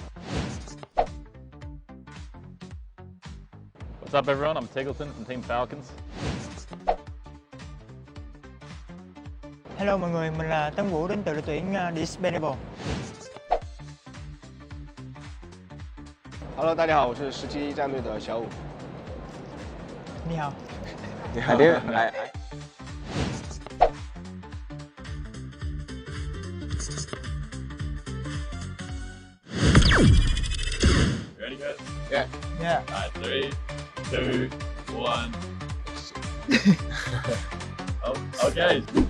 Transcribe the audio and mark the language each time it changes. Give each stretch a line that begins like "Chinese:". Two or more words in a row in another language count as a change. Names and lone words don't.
English: What's up everyone, I'm Tiggleton from Team Falcons.
Vietnamese: Hello mọi người, mình là Tấn Vũ đến từ đội tuyển Dispensable.
Chinese: Hello， 大家好，我是17战队的小武。你好。
English: I did. Ready guys? Yeah. Yeah. Alright, 3, 2, 1. Oh, okay.